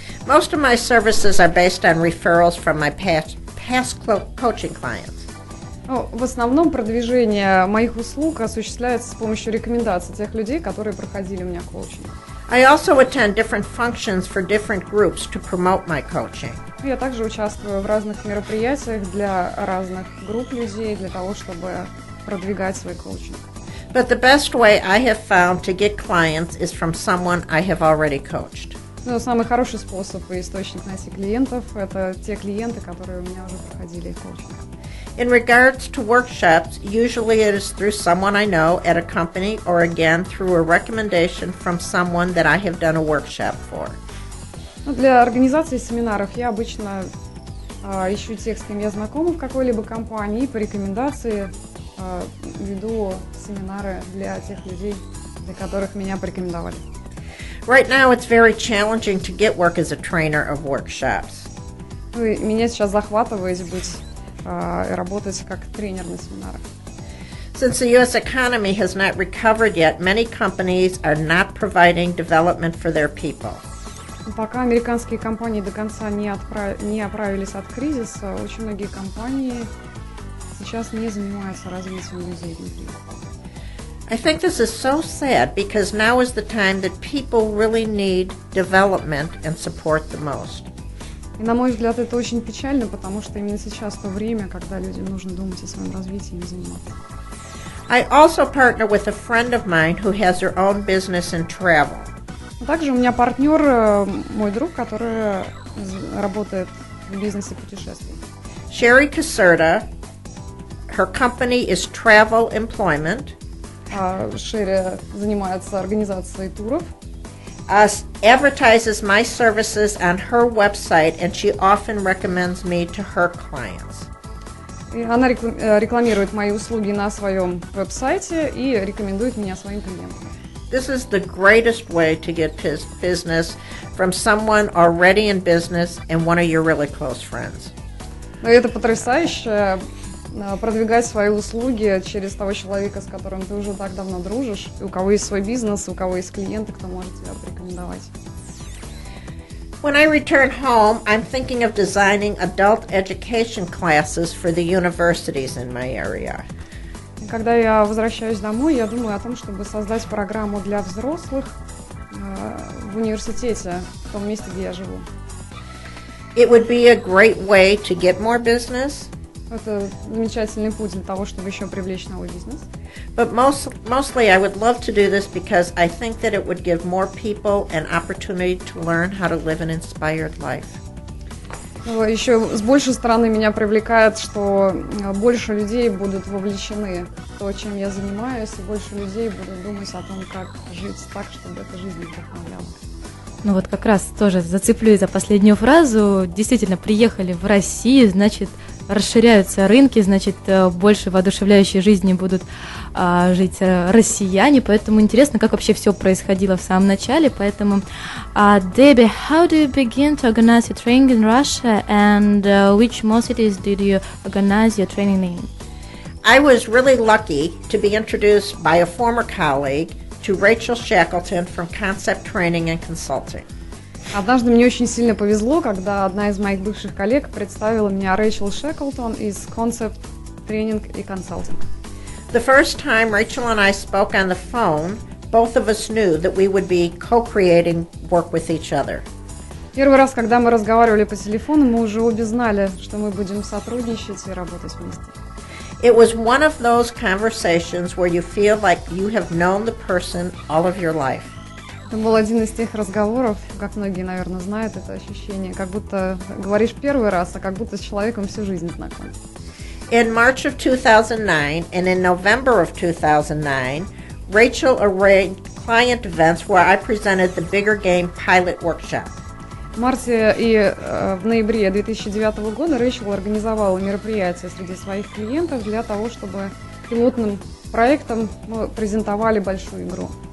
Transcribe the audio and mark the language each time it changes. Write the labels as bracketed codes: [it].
[en] Most of my services are based on referrals from my past coaching clients. [ru] В основном продвижение моих услуг осуществляется с помощью рекомендаций тех людей, которые проходили у меня коучинг. [en] I also attend different functions for different groups to promote my coaching. [ru] Я также участвую в разных мероприятиях для разных групп людей, для того, чтобы продвигать свой коучинг. [en] But the best way I have found to get clients is from someone I have already coached. [ru] Но самый хороший способ и источник найти клиентов – это те клиенты, которые у меня уже проходили коучинг. [en] In regards to workshops, usually it is through someone I know at a company or again through a recommendation from someone that I have done a workshop for. [ru] Для организации семинаров я обычно ищу тех, с кем я знакома в какой-либо компании, и по рекомендации веду семинары для тех людей, для которых меня порекомендовали. [en] Right now it's very challenging to get work as a trainer of workshops. [ru] Меня сейчас захватывает быть работать как тренер на семинарах. [en] Since the U.S. economy has not recovered yet, many companies are not providing development for their people. [ru] Пока американские компании до конца не оправились от кризиса, очень многие компании сейчас не занимаются развитием людей внутри. [en] I think this is so sad because now is the time that people really need development and support the most. [ru] И, на мой взгляд, это очень печально, потому что именно сейчас то время, когда людям нужно думать о своем развитии и заниматься. [en] I also partner with a friend of mine who has her own business in travel. [ru] Также у меня партнер, мой друг, который работает в бизнесе путешествий. [en] Sherry Caserta, her company is Travel Employment. [ru] Шерри занимается организацией туров. [en] Advertises my services on her website, and she often recommends me to her clients. [ru] И она рекламирует мои услуги на своем веб-сайте и рекомендует меня своим клиентам. [en] This is the greatest way to get business from someone already in business and one of your really close friends. [ru] Но это потрясающе продвигать свои услуги через того человека, с которым ты уже так давно дружишь, и у кого есть свой бизнес, у кого есть клиенты, кто может тебя порекомендовать. [en] When I return home, I'm thinking of designing adult education classes for the universities in my area. [ru] Когда я возвращаюсь домой, я думаю о том, чтобы создать программу для взрослых в университете, в том месте, где я живу. [en] It would be a great way to get more business. [ru] Это замечательный путь для того, чтобы еще привлечь новый бизнес. [en] But mostly I would love to do this because I think that it would give more people an opportunity to learn how to live an inspired life. [ru] Еще с большей стороны меня привлекает, что больше людей будут вовлечены в то, чем я занимаюсь, и больше людей будут думать о том, как жить так, чтобы эта жизнь их вдохновляла. Ну вот как раз тоже зацеплюсь за последнюю фразу. Действительно, приехали в Россию, значит, расширяются рынки, значит, больше воодушевляющей жизни будут жить россияне, поэтому интересно, как вообще все происходило в самом начале, поэтому Debbie, [en] how do you begin to organize your training in Russia, and which cities did you organize your training in? I was really lucky to be introduced by a former colleague to Rachel Shackleton from Concept Training and Consulting. [ru] Однажды мне очень сильно повезло, когда одна из моих бывших коллег представила меня Рэйчел Шеклтон из Concept Training и Consulting. [en] The first time Rachel and I spoke on the phone, both of us knew that we would be co-creating work with each other. [ru] Первый раз, когда мы разговаривали по телефону, мы уже обе знали, что мы будем сотрудничать и работать вместе. [en] It was one of those conversations where you feel like you have known the person all of your life. [ru] Это был один из тех разговоров, как многие, наверное, знают это ощущение, как будто говоришь первый раз, а как будто с человеком всю жизнь знаком. [en] In March of 2009 and in November of 2009, Rachel arranged client events where I presented the Bigger Game Pilot Workshop. [ru] В марте и в ноябре 2009 года Рэйчел организовала мероприятие среди своих клиентов для того, чтобы пилотным проектом мы презентовали большую игру.